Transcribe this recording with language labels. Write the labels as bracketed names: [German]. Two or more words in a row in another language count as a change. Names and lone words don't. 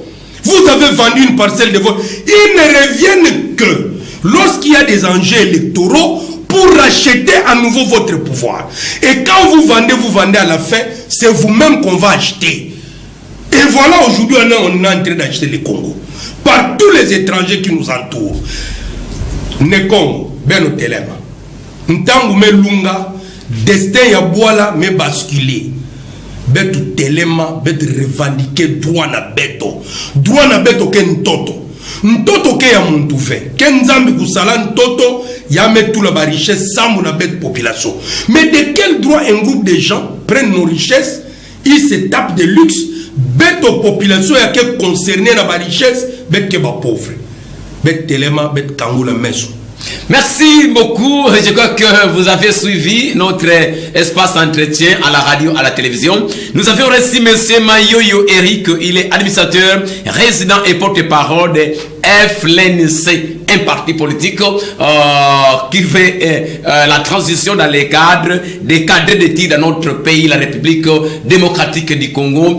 [French] Vous avez vendu une parcelle de votre. Ils ne reviennent que lorsqu'il y a des enjeux électoraux pour racheter à nouveau votre pouvoir. Et quand vous vendez à la fin, c'est vous-même qu'on va acheter. Et voilà, aujourd'hui, on est en train d'acheter le Congo. Par tous les étrangers qui nous entourent. [Kongo] Ne Congo, ben au telema. Ntangu me lunga, destin ya boala me basculer. Betu telema, betu revendiquer droit na beto. Droit na beto ke ntoto. Ntoto ke ya muntu ve. Ke nzambi kusala ntoto, ya metu la ba richesse sambu na betu population. [French] Mais de quel droit un groupe de gens prennent nos richesses, ils se tapent de luxe, [Kongo] beto population ya ke concerné na ba richesse, betu ke ba pauvre. Betu telema, betu kangula meso. [French] Merci beaucoup. Je crois que vous avez suivi notre espace entretien à la radio, à la télévision. Nous avions reçu M. Mayoyo Eric. Il est administrateur, résident et porte-parole de FLNC, un parti politique qui fait la transition dans les cadres des cadres d'études dans notre pays, la République démocratique du Congo.